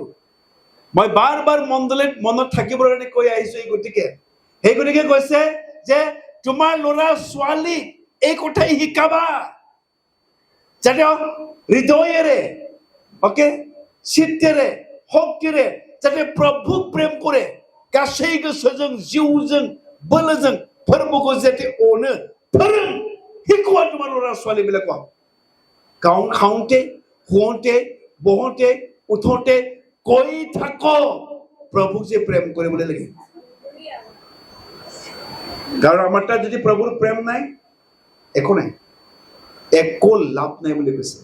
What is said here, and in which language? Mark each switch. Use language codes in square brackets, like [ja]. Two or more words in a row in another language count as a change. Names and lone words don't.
[as] মই বাৰ বাৰ মনত থাকিবৰ কাৰণে কৈ আহিছো। এই গতিকে সেই গতিকে কৈছে যে তোমাৰ ল'ৰা ছোৱালীক এই কথাই শিকাবা, যাতে হৃদয়েৰে, অকে, চিত্তেৰে, শক্তিৰে যাতে প্ৰভুক প্ৰেম কৰে, [brx] गासै गोसोजों जिउजों बोलोजों फोरबोखौ जाथे अनो फोरों [as] শিকোৱা তোমাৰ ল'ৰা ছোৱালীবিলাকক। খাওঁতে শুওঁতে বহোঁতে উঠোঁতে কৈ থাকো প্ৰভুক যে প্ৰেম কৰিবলৈ লাগে। কাৰণ আমাৰ তাত যদি প্ৰভুৰ প্ৰেম নাই একো নাই, একো লাভ নাই বুলি কৈছে।